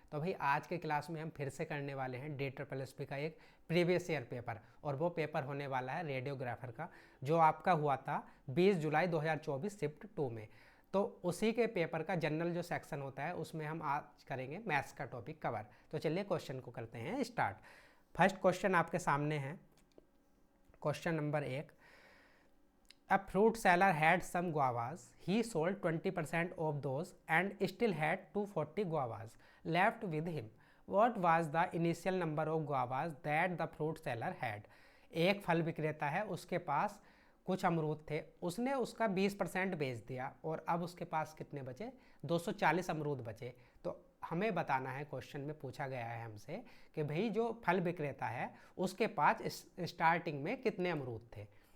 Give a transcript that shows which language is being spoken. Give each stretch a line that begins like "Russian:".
Hindi: तो भाई आज के क्लास में हम फिर से करने वाले हैं DSSP का एक प्रीवियस ईयर पेपर, और वो पेपर होने वाला है रेडियोग्राफर का, जो आपका हुआ था 20 जुलाई 2024 शिफ्ट 2 में। तो उसी के पेपर का जनरल जो सेक्शन होता है उसमें हम आज करेंगे मैथ्स का टॉपिक कवर। तो चलिए क्वेश्चन को करते हैं स्टार्ट। फर्स्ट क्वेश्चन आपके सामने है, question number 1।
English: A fruit seller had some guavas. He sold 20% of those and still had 240 guavas left with him. What was the initial number of guavas that the fruit seller had?
Hindi: एक फल विक्रेता है, उसके पास कुछ अमरूद थे, उसने उसका 20% बेच दिया और अब उसके पास कितने बचे? 240 अमरूद बचे। तो हमें बताना है, क्वेश्चन में पूछा गया है हमसे कि भाई जो फल विक्रेता है उसके पास स्टार्टिंग में कितने अमरूद थे।